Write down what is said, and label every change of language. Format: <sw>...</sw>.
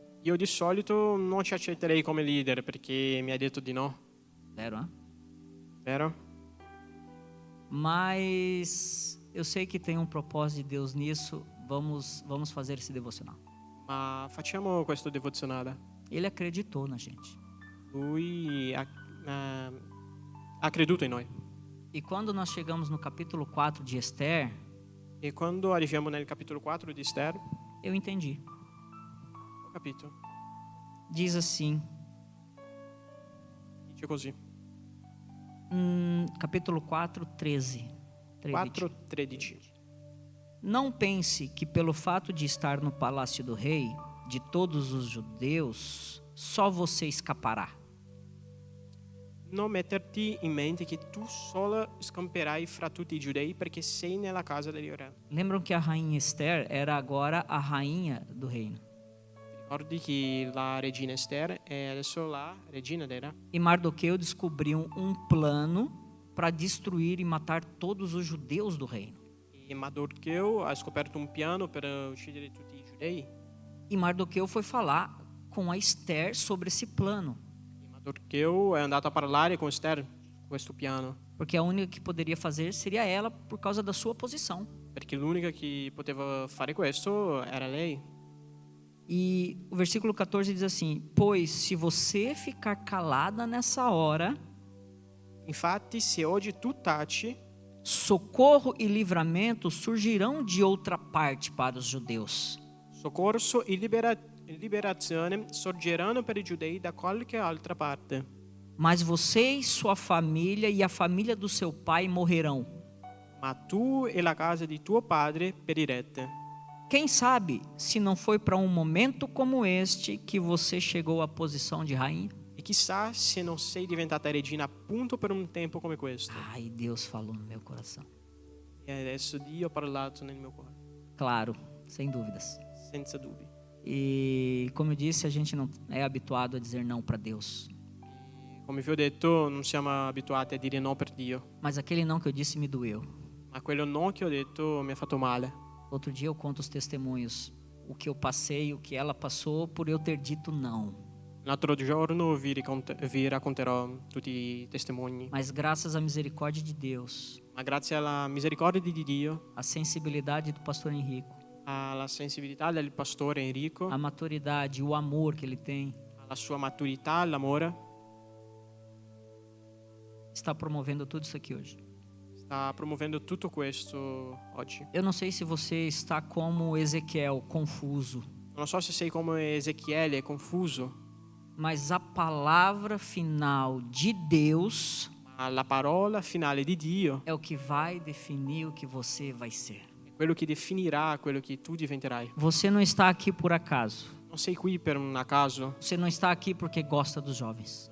<it>io di solito non ci accetterei come leader perché mi ha detto di no,</it> <pt>Zero, hein?</pt> <it>vero?</it> <pt>Mas eu sei que tem um propósito de Deus nisso. Vamos fazer esse devocional.</pt> <it>Ma facciamo questo devozionale.</it> <pt>Ele acreditou na gente.</pt> <it>Lui ha creduto in noi.</it> <pt>E quando nós chegamos no capítulo 4 de Esther,</pt> <it>E quando arriviamo nel capitolo 4 di Esther,</it> <pt>eu entendi.</pt> <it>ho capito.</it> <pt>Diz assim,</pt> <it>Dice così.</it> <pt>capítulo 4, 13. 4:13. Não pense que pelo fato de estar no palácio do rei, de todos os judeus, só você escapará.</pt> <it>Non metterti in mente che tu solo scamperai fra tutti i giudei perché sei nella casa del re.</it> <pt>Lembram que a rainha Esther era agora a rainha do reino.</pt> <it>Ricordi che la regina Esther è adesso la regina del re.</it> <pt>E Mardoqueu descobriu um plano para destruir e matar todos os judeus do reino.</pt> <it>E Mardocheo ha scoperto un piano per uccidere tutti i giudei.</it> <pt>E Mardoqueu foi falar com a Esther sobre esse plano,</pt> <it>E Mardocheo è andato a parlare con Esther su questo piano,</it> <pt>porque a única que poderia fazer seria ela por causa da sua posição.</pt> <it>perché l'unica che poteva fare questo era lei.</it> <pt>E o versículo 14 diz assim: pois se você ficar calada nessa hora,</pt> <it>Infatti, se oggi tu taci,</it> <pt>socorro e livramento surgirão de outra parte para os judeus.</pt> <it>Soccorso e liberazione sorgeranno per i giudei da qualche altra parte.</it> <pt>Mas você e sua família e a família do seu pai morrerão.</pt> <it>Ma tu e la casa di tuo padre perirete.</it> <pt>Quem sabe se não foi para um momento como este que você chegou à posição de rainha?</pt> <it>E chissà se non sei diventata regina appunto per un tempo come questo.</it> <pt>Ai, Deus falou no meu coração.</pt> <it>E adesso Dio ha parlato nel mio cuore,</it> <pt>Claro, sem dúvidas.</pt> <it>senza dubbi.</it> <pt>E como eu disse, a gente não é habituado a dizer não para Deus.</pt> <it>Come vi ho detto, non siamo abituati a dire no per Dio.</it> <pt>Mas aquele não que eu disse me doeu.</pt> <it>Ma quello no che ho detto mi ha fatto male.</it> <pt>Outro dia eu conto os testemunhos, o que eu passei, o que ela passou por eu ter dito não.</pt> <it>L'altro giorno vi racconterò tutti i testimoni.</it> <pt>Mas graças à misericórdia de Deus,</pt> <it>Ma grazie alla misericordia di Dio,</it> <pt>à sensibilidade do pastor Henrico,</pt> <it>alla sensibilità del pastore Enrico,</it> <pt>à maturidade, o amor que ele tem,</pt> <it>alla sua maturità, all'amore,</it> <pt>está promovendo tudo isso aqui hoje.</pt> <it>sta promuovendo tutto questo oggi.</it> <pt>Eu não sei se você está como Ezequiel, confuso,</pt> <it>Non so se sei come Ezechiele, confuso,</it> <pt>mas a palavra final de Deus</pt> <it>ma la parola finale di Dio</it> <pt>é o que vai definir o que você vai ser.</pt> <it>è quello che definirà quello che tu diventerai.</it> <pt>Você não está aqui por acaso.</pt> <it>Non sei qui per un caso,</it> <pt>Você não está aqui porque gosta dos jovens.</pt>